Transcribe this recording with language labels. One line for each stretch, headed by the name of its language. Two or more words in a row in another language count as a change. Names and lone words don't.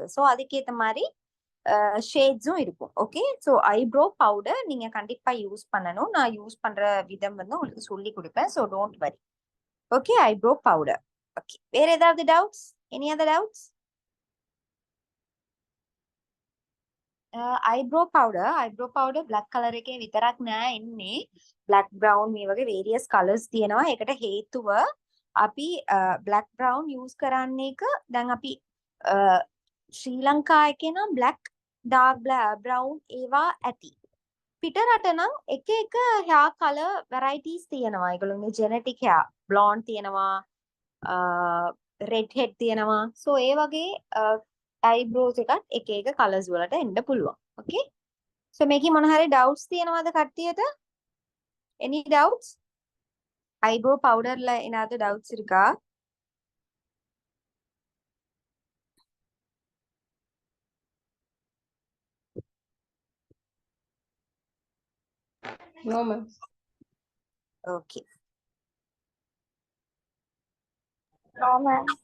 Tamil: ஸோ அதுக்கேத்த மாதிரி ஷேட்ஸும் இருக்கும்.
English: okay so eyebrow powder
Tamil: நீங்க கண்டிப்பா யூஸ் பண்ணணும். நான் யூஸ் பண்ற விதம் வந்து உங்களுக்கு சொல்லி கொடுப்பேன்.
English: So don't worry. Okay eyebrow powder. Okay
Tamil: வேற ஏதாவது
English: டவுட்ஸ்? Any other doubts? eyebrow powder black color
Sinhala: එකේ විතරක් නෑ එන්නේ.
English: black brown
Sinhala: මේ වගේ
English: various colors
Sinhala: තියෙනවා. ඒකට හේතුව අපි
English: black brown use
Sinhala: කරන්න එක දැන් අපි ශ්‍රී ලංකා එකේ නම්
English: black dark brown
Sinhala: ඒවා ඇති. පිටරට නම් එක එක
English: hair color varieties
Sinhala: තියෙනවා. ඒගොල්ලෝගේ
English: genetic hair blonde
Sinhala: තියෙනවා,
English: red head
Sinhala: තියෙනවා. So ඒ වගේ eyebrows එකත් එක එක colors වලට එන්න පුළුවන්. Okay? So මේකේ මොන හරි doubts තියෙනවද කට්ටියට?
English: Any doubts? eyebrow powder
Tamil: ல ஏதாவது doubts இருக்கா?
English: No, ma'am. Okay. No, ma'am.